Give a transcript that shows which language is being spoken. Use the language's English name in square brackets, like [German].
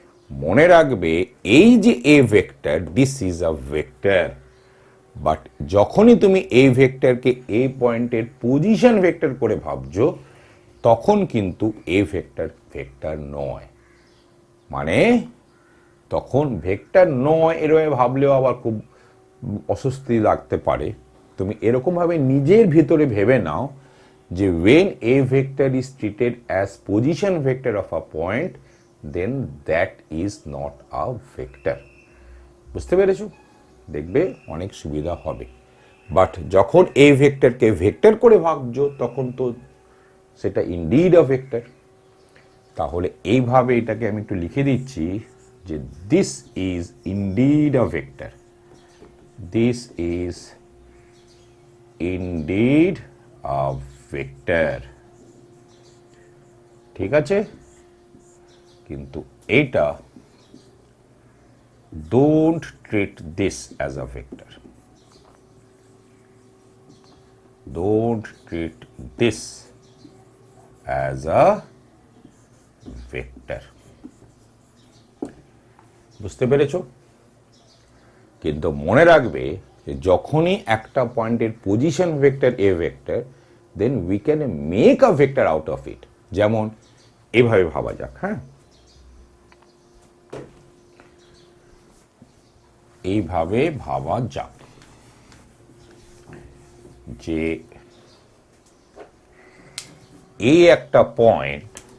[Bangla] মনে রাখবে এই যে এ vector, [English] this is a vector, [Bangla] but যখনই তুমি এই ভেক্টরকে এই পয়েন্টের পজিশন ভেক্টর করে ভাবছো, তখন কিন্তু এ ভেক্টর ভেক্টর নয়। মানে তখন ভেক্টর নয় এরকম ভাবলেও আবার খুব অস্বস্তি লাগতে পারে। তুমি এরকমভাবে নিজের ভিতরে ভেবে নাও যে [English] when a vector is treated as position vector of a point, then that is not a vector. [Bangla] বুঝতে পেরেছো? দেখবে অনেক সুবিধা হবে। বাট যখন এই ভেক্টরকে ভেক্টর করে ভাবছো, তখন তো সেটা [English] Indeed a vector. [Bangla] তাহলে এইভাবে এটাকে আমি একটু লিখে দিচ্ছি যে [English] This is indeed a vector, this is indeed a vector. [Bangla] ঠিক আছে? কিন্তু এইটা [English] don't treat this as a vector, don't treat this as a vector. [Bangla] বুঝতে পেরেছো? কিন্তু মনে রাখবে যে যখনই একটা পয়েন্টের position vector A vector, [English] Then we can make a vector out of it. [Bangla] যেমন এভাবে ভাবা যাক, হ্যাঁ, এইভাবে ভাবা যাক যে এই একটা পয়েন্ট,